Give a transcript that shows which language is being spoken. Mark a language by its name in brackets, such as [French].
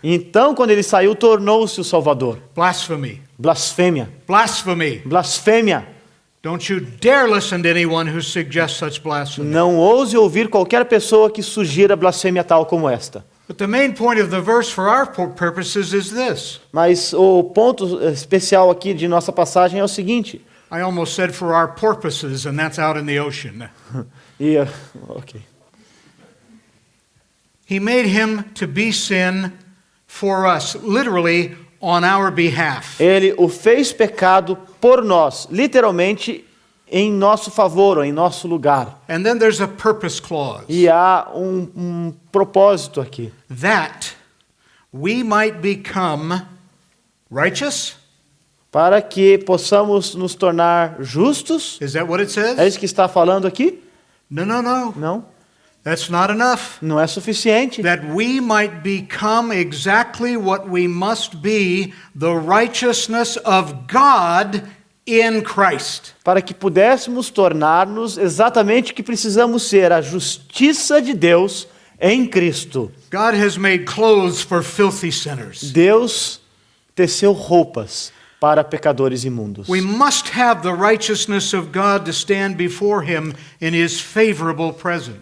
[Portuguese] então quando ele saiu, tornou-se o Salvador. [English] Blasphemy. [Portuguese] Blasfêmia. [English] Blasphemy. [Portuguese] Blasfêmia. [English] Don't you dare listen to anyone who suggests such blasphemy. [Portuguese] Não ouse ouvir qualquer pessoa que sugira blasfêmia tal como esta. [English] But the main point of the verse for our purposes is this. [Portuguese] Mas o ponto especial aqui de nossa passagem é o seguinte. [English] I almost said for our porpoises, and that's out in the ocean. Ok. He made him to be sin for us, literally on our behalf. [Portuguese] Ele o fez pecado por nós, literalmente em nosso favor, ou em nosso lugar. [English] And then there's a purpose clause. [Portuguese] E há um propósito aqui. [English] That we might become righteous. [Portuguese] Para que possamos nos tornar justos. [English] Is that what it [Portuguese] É [English] says? [Portuguese] isso que está falando aqui? [English] No. [Portuguese] Não, [English] That's not enough. [Portuguese] não é suficiente. [English] That we might become exactly what we must be, the righteousness of God in Christ. [Portuguese] Para que pudéssemos tornar-nos exatamente o que precisamos ser, a justiça de Deus em Cristo. [English] God has made clothes for filthy sinners. [Portuguese] Deus teceu roupas para pecadores imundos. [English] We must have the righteousness of God to stand before Him in His favorable presence.